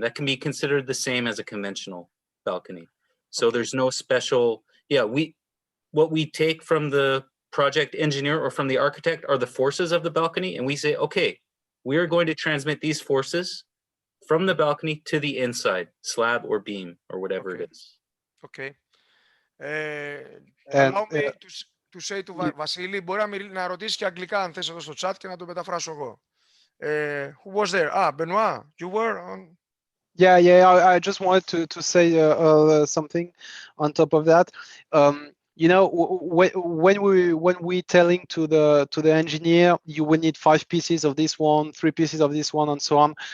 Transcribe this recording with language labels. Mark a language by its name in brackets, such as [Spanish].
[English] That can be considered the same as a conventional balcony. So there's no special, what we take from the project engineer or from the architect are the forces of the balcony, and we say, okay, we are going to transmit these forces from the balcony to the inside, slab or beam or whatever it is. Okay. Allow me to say to [Greek] Βασίλη, μπορεί να ρωτήσει και αγγλικά αν θες εδώ στο chat και να το μεταφράσω εγώ. [English] Who was there? Benoit, you were on? Yeah, I just wanted to say something on top of that. You know, when we telling to the engineer, you will need 5 pieces of this one, 3 pieces of this one, and so on.